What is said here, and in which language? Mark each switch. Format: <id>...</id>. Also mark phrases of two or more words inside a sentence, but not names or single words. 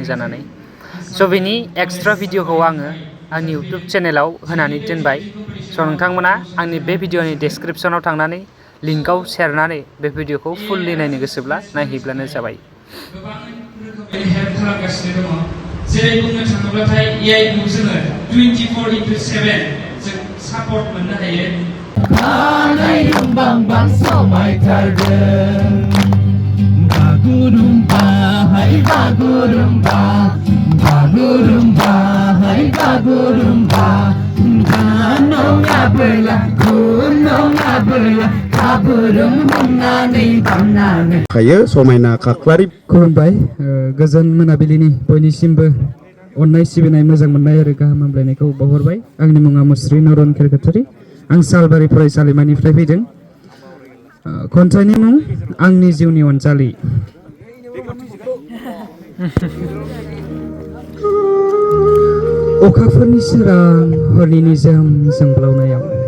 <brx>जानानै स' बेनि एक्सट्रा भिडिअखौ आङो आंनि इउटुब चेनेलाव होनानै दोनबाय स' नोंथांमोना आंनि बे भिडिअनि डेसक्रिपसनाव थांनानै लिंकआव सेरनानै बे भिडिअखौ फुल्लि नायनो गोसोब्ला नायहैब्लानो जाबाय जेरै बुंनो थाङोब्लाथाय एआइखौ जोङो 24/7 जों सापर्ट मोननो हायो Bagurumba, hai bagurumba, bagurumba, hai bagurumba. Gunung abela, kaburum हमनानै बामनानै. खायो समायना खाख्लारि खुलुमबाय गोजोन मोनाबिलिनि बयनिसिमबो अननाय सिबिनाय मोजां मोननाय आरो गाहाम हामलायनायखौ बावहरबाय आंनि मुङा मुस्रि नरुन क'क्राझारि आं सालबारि फरायसालिमानिफ्राय फैदों खन्थाइनि मुं आंनि जिउनि अनजालि अखाफोरनि सोरां हरनि निजोम जोंब्लावनायाव</brx>